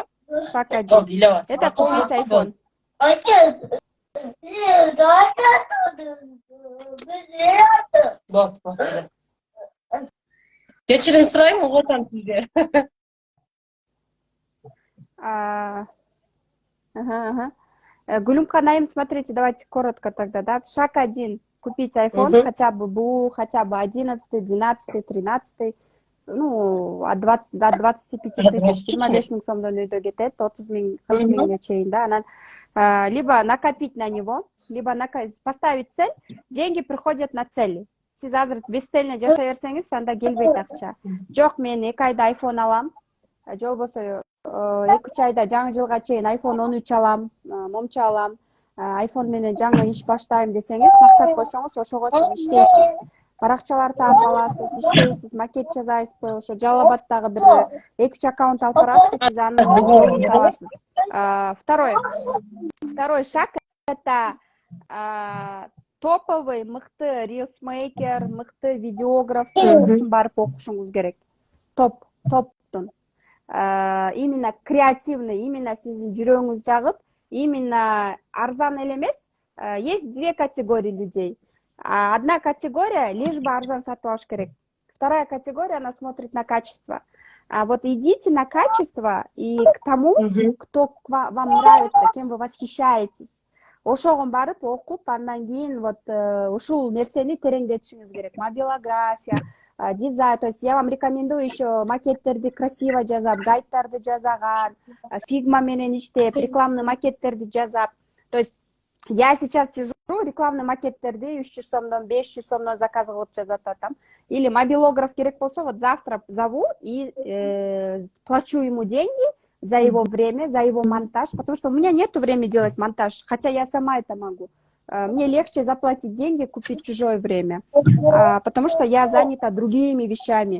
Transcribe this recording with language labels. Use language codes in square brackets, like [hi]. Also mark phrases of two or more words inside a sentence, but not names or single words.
[ru] Шаг 1. Это купить iPhone. [ky] Кечирим сурайм, угутам сизге. [ru] Гулюмка Наим, смотрите, давайте коротко тогда, да. Шаг 1. Купить iPhone, хотя бы БУ, хотя бы 11, 12, 13. Ну, от 20 до 25 тысяч, [ky] 25 миң сомдон өйдө кетет, 30 миң, 40 миңге чейин, да. [ru] Анан либо накопить на него, либо поставить цель. Деньги приходят на цели. [ky] Сиз азыр бесцельно жашай берсеңиз, анда келбейт акча. Жок, мен 2 айда iPhone алам, же болбосо 2-3 айда жаңы жылга чейин iPhone 13 алам, момча алам, iPhone менен жаңы иш баштайм десеңиз, максат койсоңуз, ошого сиз иштейсиз. Баракчалар таап аласыз, иштейсиз, макет жасайсызбы, ошо Жалал Абадтагы бир 2-3 аккаунт алып барасызбы, сиз анын жолун табасыз. [ru] Второй шаг это топовый, [ky] мыкты рилсмейкер, мыкты видеограф курсын барып окушуңуз керек. Топтун. [ru] Именно креативный, [ky] именно сиздин жүрөгүңүз жагып, именно арзан эле эмес. [ru] Есть 2 категории людей. Одна категория лишь бы [ky] арзан сатып алыш керек. [ru] Вторая категория, она смотрит на качество. Вот идите на качество и к тому, кто вам нравится, кем вы восхищаетесь. [ky] Ошогон барып окуп, андан кийин вот ушул нерсени тереңдетишиңиз керек. Мобилография, дизайн. [ru] То есть я вам рекомендую еще [ky] макеттерди красиво жазап, гайдтарды жазаган, фигма менен иштеп, рекламный макеттерди жазап. [ru] То есть я сейчас сижу, рекламный [ky] макеттерди 300 сомдон, 500 сомдон заказ кылып жазып атам. Или мобилограф керек болсо, [ru] вот завтра зову и плачу ему деньги за его время, за его монтаж, потому что у меня нету времени делать монтаж, хотя я сама это могу. Мне легче заплатить деньги, купить чужое время, потому что я занята другими вещами.